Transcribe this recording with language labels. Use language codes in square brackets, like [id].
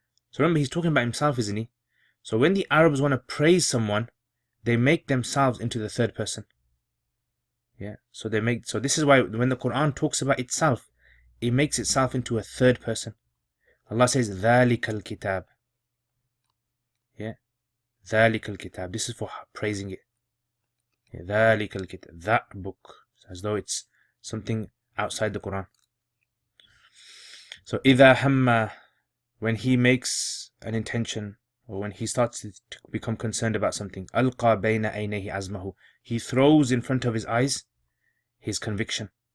[en] So remember, he's talking about himself, isn't he? So when the Arabs want to praise someone, they make themselves into the third person. Yeah, so this is why when the Quran talks about itself, it makes itself into a third person. Allah says, [ar] ذَلِكَ الْكِتَابِ. Yeah, ذَلِكَ الْكِتَابِ. [en] This is for praising it. [ar] Yeah, ذَلِكَ الْكِتَابِ. [en] That book. As though it's something outside the Quran. So إِذَا hamma, when he makes an intention, or when he starts to become concerned about something, [ar] أَلْقَى بَيْنَ عَيْنَيْهِ عَزْمَهُ, [en] he throws in front of his eyes his conviction.